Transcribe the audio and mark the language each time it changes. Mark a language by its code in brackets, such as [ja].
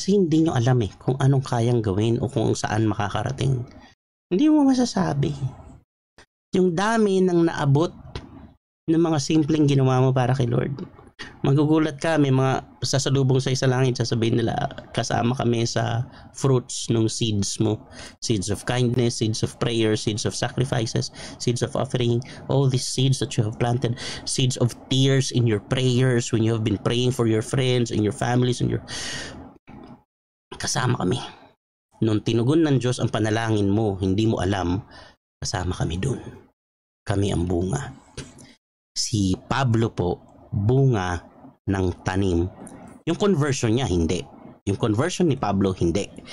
[tl] Kasi hindi niyo alam kung anong kayang gawin o kung saan makakarating. Hindi mo masasabi. Yung dami ng naabot ng mga simpleng ginawa mo para kay Lord. Magugulat ka, may mga sasalubong sa isa langit, sasabihin nila, kasama kami sa fruits ng seeds mo. [en] Seeds of kindness, seeds of prayer, seeds of sacrifices, seeds of offering, all these seeds that you have planted, seeds of tears in your prayers when you have been praying for your friends and your families and your... [tl] Kasama kami. Nung tinugon ng Diyos ang panalangin mo, hindi mo alam, kasama kami dun. Kami ang bunga. Si Pablo po, bunga ng tanim. Yung conversion niya, hindi. Yung conversion ni Pablo, hindi.